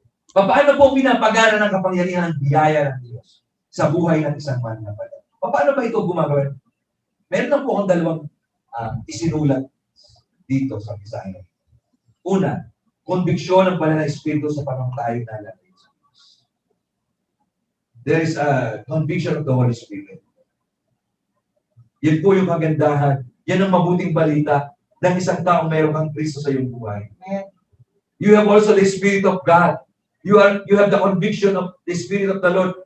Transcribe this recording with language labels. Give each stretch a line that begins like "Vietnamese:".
Filipino: Paano po pinapagana ng kapangyarihan ng biyaya ng Diyos sa buhay ng isang mananampalataya? Paano ba ito gumagawin? Meron na po akong dalawang isinulat dito sa Bisaya. Una, konbiksyon ng banal na Espiritu sa pamamagitan ng lalaki sa Diyos.
English: There is a conviction of the Holy Spirit.
Filipino: Yan po yung kagandahan. Yan ang mabuting balita ng isang taong mayroon kang Kristo sa iyong buhay.
English: You have also the Spirit of God. You have the conviction of the Spirit of the Lord.